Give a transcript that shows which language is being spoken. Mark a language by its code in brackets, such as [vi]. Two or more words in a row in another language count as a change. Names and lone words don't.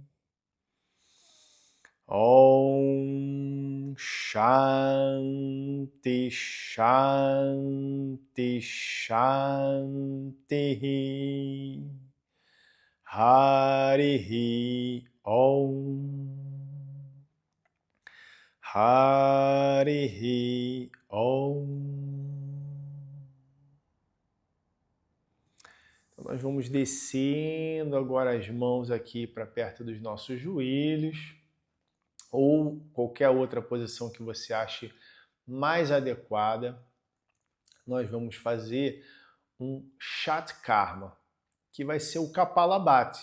[sa] Om Shanti Shanti Shanti. Harihi Om. Harihi Om. [pt] Então nós vamos descendo agora as mãos aqui para perto dos nossos joelhos. ou qualquer outra posição que você ache mais adequada, nós vamos fazer um Shatkarma, que vai ser o Kapalabhati.